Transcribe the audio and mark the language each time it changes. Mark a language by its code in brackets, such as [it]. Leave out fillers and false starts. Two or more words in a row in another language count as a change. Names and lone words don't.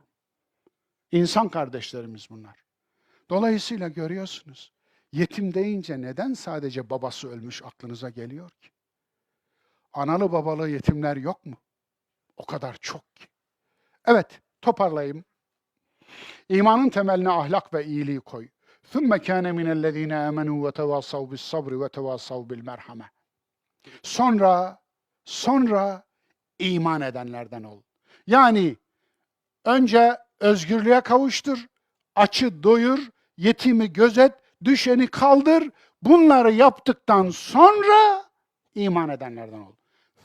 [tr] İnsan kardeşlerimiz bunlar. Dolayısıyla görüyorsunuz, yetim deyince neden sadece babası ölmüş aklınıza geliyor ki? Analı babalı yetimler yok mu? O kadar çok ki. Evet, toparlayayım. İmanın temeline ahlak ve iyiliği koy. [ar] ثُمَّ كَانَ مِنَ الَّذ۪ينَ آمَنُوا وَتَوَاصَوْا بِالصَّبْرِ وَتَوَاصَوْا بِالْمَرْحَمَةِ. [tr] Sonra iman edenlerden ol. Yani önce özgürlüğe kavuştur, açı doyur, yetimi gözet, düşeni kaldır. Bunları yaptıktan sonra iman edenlerden ol.